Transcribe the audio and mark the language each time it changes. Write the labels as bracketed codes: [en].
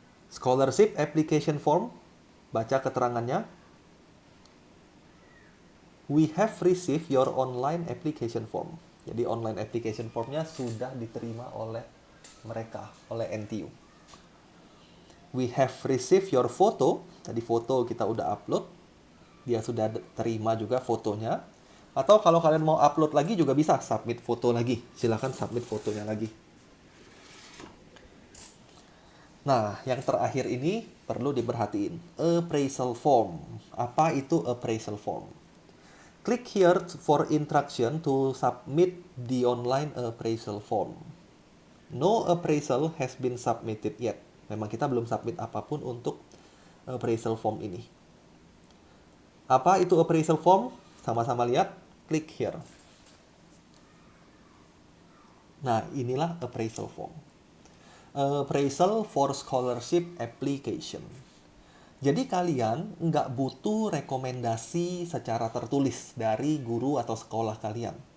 [en] Scholarship application form. [id] Baca keterangannya. [en] We have received your online application form. [id] Jadi online application formnya sudah diterima oleh mereka, oleh NTU. [en] We have received your photo. [id] Tadi foto kita udah upload. Dia sudah terima juga fotonya. Atau kalau kalian mau upload lagi juga bisa submit foto lagi. Silahkan submit fotonya lagi. Nah, yang terakhir ini perlu diperhatiin. Appraisal form. Apa itu appraisal form? [en] Click here for instruction to submit the online appraisal form. No appraisal has been submitted yet. [id] Memang kita belum submit apapun untuk appraisal form ini. Apa itu appraisal form? Sama-sama lihat. Klik here. Nah, inilah appraisal form. [en] Appraisal for scholarship application. [id] Jadi kalian nggak butuh rekomendasi secara tertulis dari guru atau sekolah kalian.